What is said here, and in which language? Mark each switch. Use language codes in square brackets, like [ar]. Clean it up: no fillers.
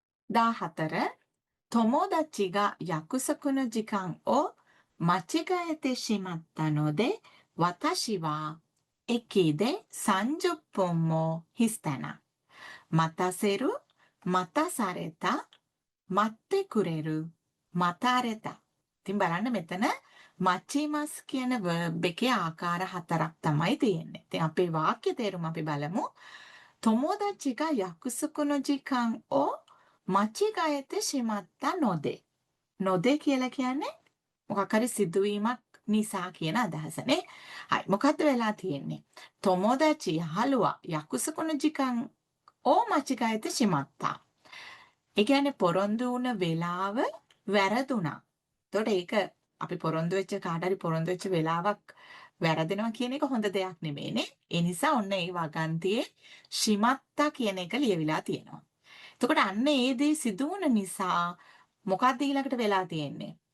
[ja] 14 友達が約束の時間を間違えてしまったので、私は駅で30分もしたな。待たせる、待たされた、待ってくれる、待たれた. [si] ඉතින් බලන්න මෙතන මචිමස් කියන verb එකේ ආකාර 4ක් තමයි තියෙන්නේ. ඉතින් අපේ වාක්‍ය තේරුම අපි බලමු. [ja] 友達が約束の時間を間違えてしまったので. [si] නොදේ කියලා කියන්නේ මොකක් හරි සිදුවීමක් නිසා කියන අදහසනේ. හරි මොකද්ද වෙලා තියෙන්නේ? [ja] 友達 යහළුවා 約束の時間を間違えてしまった. [si] ඒ කියන්නේ පොරොන්දු වුණ වෙලාව වැරදුනා. එතකොට ඒක අපි පොරොන්දු වෙච්ච කාට හරි පොරොන්දු වෙච්ච වෙලාවක් වැරදෙනවා කියන එක හොඳ දෙයක් නෙමෙයිනේ. ඒ නිසා ඔන්න ඒ වගන්තියේ ශිමත්තා කියන එක ලියවිලා තියෙනවා. එතකොට අන්න ඒ දේ සිදු වුණ නිසා මොකක්ද ඊළඟට වෙලා තියෙන්නේ?